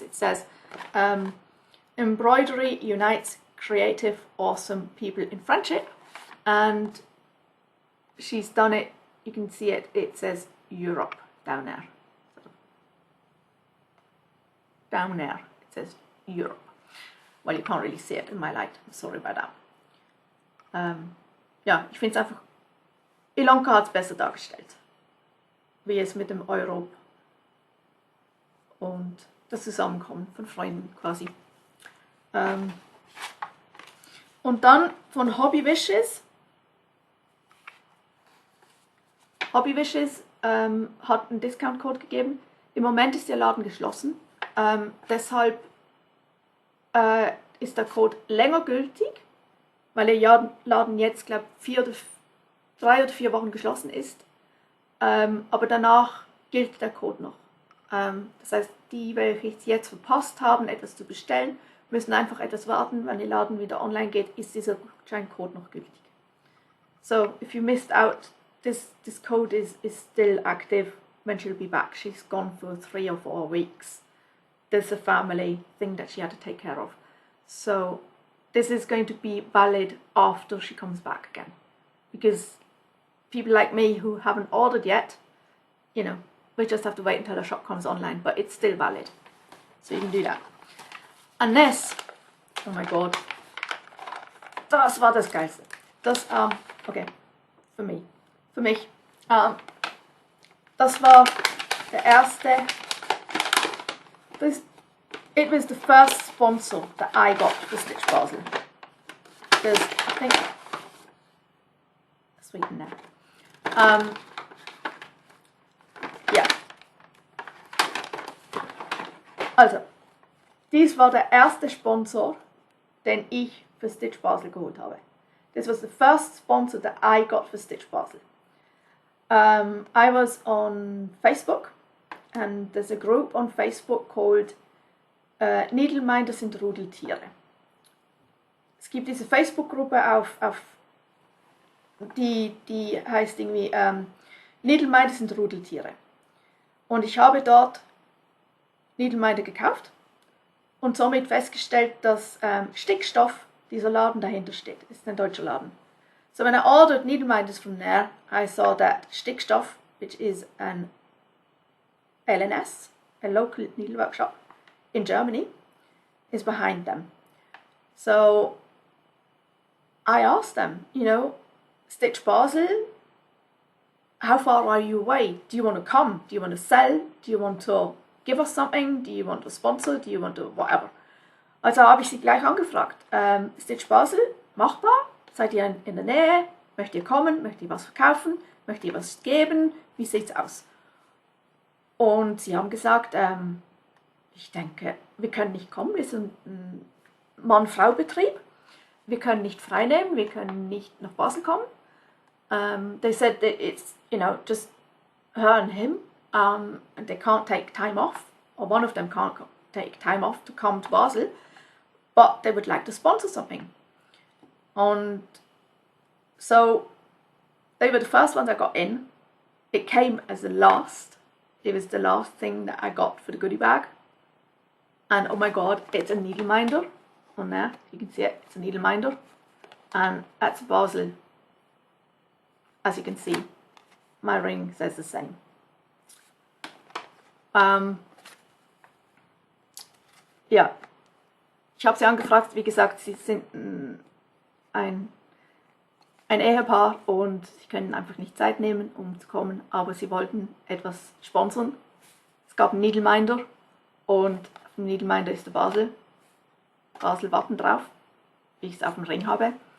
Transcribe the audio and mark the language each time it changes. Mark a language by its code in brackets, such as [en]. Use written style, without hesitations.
[en] It says, embroidery unites creative, awesome people in friendship, and she's done it, you can see it, it says Europe down there. Down there, it says Europe. Well, you can't really see it in my light, sorry about that. [de] Ja, ich finde es einfach, Ilonka hat es besser dargestellt, wie es mit dem Euro und das Zusammenkommen von Freunden quasi. Und dann von Hobby Wishes. Hobby Wishes hat einen Discount-Code gegeben. Im Moment ist der Laden geschlossen. Deshalb ist der Code länger gültig, weil der Laden jetzt, glaube ich, 3 oder 4 Wochen geschlossen ist. Aber danach gilt der Code noch. Das heißt, die, welche es jetzt verpasst haben, etwas zu bestellen, müssen einfach etwas warten. Wenn der Laden wieder online geht, ist dieser Gutscheincode noch gültig. [en] So, if you missed out, this code is still active when she'll be back. She's gone for 3 or 4 weeks. There's a family thing that she had to take care of. So this is going to be valid after she comes back again. Because people like me who haven't ordered yet, you know, we just have to wait until the shop comes online, but it's still valid. So you can do that. And this, oh my god, [de] das war das Geilste. Das, okay, für mich, das war der erste, [en] it was the first sponsor that I got for StitchBasel. There's, I think, sweet in there. [de] Ja. Also, dies war der erste Sponsor, den ich für StitchBasel geholt habe. [en] This was the first sponsor that I got for StitchBasel. I was on Facebook, and there's a group on Facebook called Needleminder sind Rudeltiere. [de] Es gibt diese Facebook-Gruppe die heißt irgendwie Needleminder sind Rudeltiere. Und ich habe dort Needleminder gekauft und somit festgestellt, dass Stickstoff, dieser Laden dahinter steht, ist ein deutscher Laden. [en] So when I ordered needleminders from there, I saw that Stickstoff, which is an LNS, a local needlework shop in Germany, is behind them. So I asked them, you know, StitchBasel, how far are you away? Do you want to come? Do you want to sell? Do you want to give us something? Do you want to sponsor? Do you want to whatever? [de] Also habe ich sie gleich angefragt. StitchBasel, machbar? Seid ihr in der Nähe? Möchtet ihr kommen? Möchtet ihr was verkaufen? Möchtet ihr was geben? Wie sieht's aus? Und sie haben gesagt, ich denke, wir können nicht kommen, wir sind ein Mann-Frau-Betrieb. Wir können nicht frei nehmen, wir können nicht nach Basel kommen. [en] They said that it's, you know, just her and him, and they can't take time off, or one of them can't take time off to come to Basel, but they would like to sponsor something. And so they were the first ones I got in. It came as the last. It was the last thing that I got for the goodie bag. And oh my god, it's a needle minder on there. You can see it, it's a needle minder. And that's Basel. As you can see, my ring says the same. [de] Ja, ich habe sie angefragt, wie gesagt, sie sind ein Ehepaar und sie können einfach nicht Zeit nehmen, um zu kommen, aber sie wollten etwas sponsern. Es gab einen Needleminder und auf dem Needleminder ist der Basel-Wappen drauf, wie ich es auf dem Ring habe.